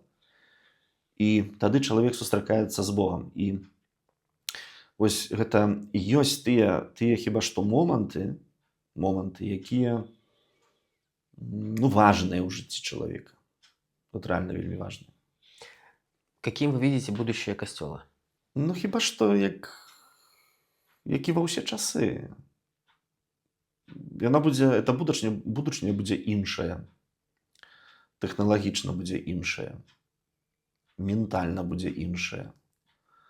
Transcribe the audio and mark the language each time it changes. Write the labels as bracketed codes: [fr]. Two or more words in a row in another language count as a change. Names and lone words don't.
[be] І тады чалавек сустракаецца з Богам. І вось гэта ёсць тыя хіба што моманты, якія важныя ў жыцці чалавека. [ru] Вот реально [be] вельмі важныя. [ru] Каким вы видите будущее Костела? [be] Хіба што як і ва ўсе часы. Яна будзе, эта будучыня будзе іншая. Тэхналагічна будзе іншая. Ментальна будзе іншая.